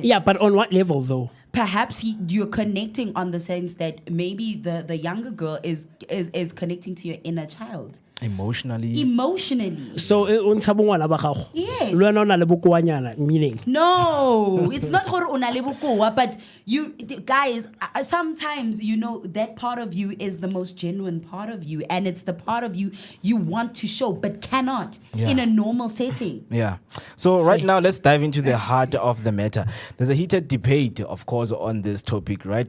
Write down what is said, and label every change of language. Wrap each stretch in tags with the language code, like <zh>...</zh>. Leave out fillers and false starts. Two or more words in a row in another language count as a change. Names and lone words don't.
<en>Yeah, but on what level, though? Perhaps you're connecting on the sense that maybe the younger girl is connecting to your inner child. Emotionally. So, Yes. meaning. No, it's not</en> <tn>gore o na le bokoa,</tn> <en>but you guys, sometimes that part of you is the most genuine part of you, and it's the part of you want to show but cannot in a normal setting. Yeah. So right now, let's dive into the heart of the matter. There's a heated debate, of course, on this topic, right?</en>